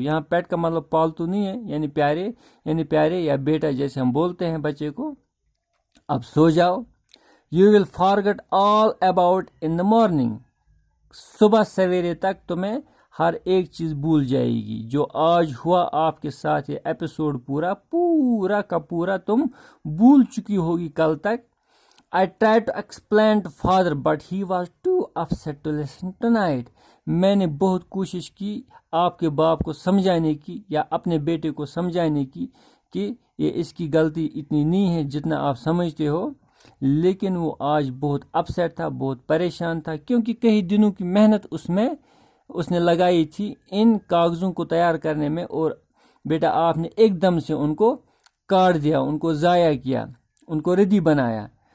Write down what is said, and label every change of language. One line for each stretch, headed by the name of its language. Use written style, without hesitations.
Urdu: یہاں پیٹ کا مطلب پالتو نہیں ہے، یعنی پیارے، یعنی پیارے یا بیٹا جیسے ہم بولتے ہیں بچے کو. اب سو جاؤ.
English: You will forget all about in the morning.
Urdu: صبح سویرے تک تمہیں ہر ایک چیز بھول جائے گی. جو آج ہوا آپ کے ساتھ، یہ ایپیسوڈ پورا کا پورا تم بھول چکی ہوگی کل تک.
English: I tried to explain to father but he was too upset to listen tonight.
Urdu: میں نے بہت کوشش کی آپ کے باپ کو سمجھانے کی یا اپنے بیٹے کو سمجھانے کی کہ یہ اس کی غلطی اتنی نہیں ہے جتنا آپ سمجھتے ہو، لیکن وہ آج بہت اپسیٹ تھا، بہت پریشان تھا، کیونکہ کئی دنوں کی محنت اس نے لگائی تھی ان کاغذوں کو تیار کرنے میں، اور بیٹا آپ نے ایک دم سے ان کو کاٹ دیا، ان کو ضائع کیا، ان کو ردی بنایا.